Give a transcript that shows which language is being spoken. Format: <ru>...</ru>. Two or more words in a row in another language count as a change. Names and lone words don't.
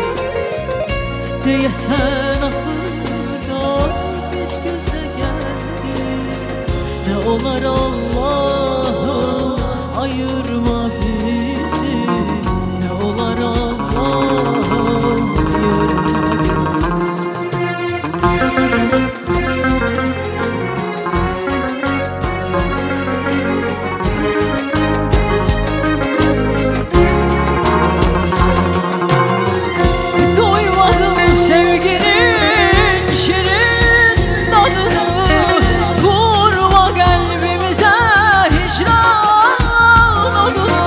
<az>Deyəsən axırda biz gözə gəldik, nə olar Allahım ayırma bizi, nə olar Allahım ayırma bizi.</az> <tr>Doymadım sevginin şirin tadını, vurma kalbimize hicran odunu.</tr>